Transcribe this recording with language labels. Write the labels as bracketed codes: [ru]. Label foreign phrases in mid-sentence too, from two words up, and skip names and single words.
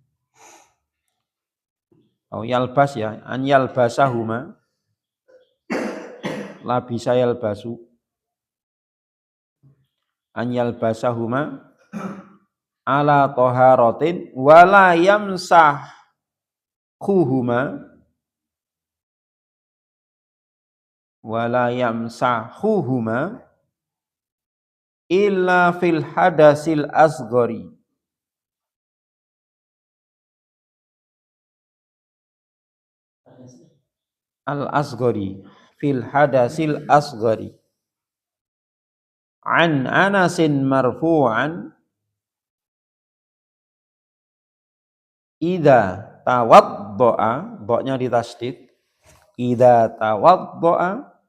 [ar] atau يلبس يا، أن يلبسهما، لبس يلبس، أن يلبسهما على طهارة ولا يمسحهما إلا في الحدث الأصغر. الأصغر في الحدث الأصغر. عن أنس مرفوعا إذا توضأ, [id] boknya ditasydid, [ar] إذا توضأ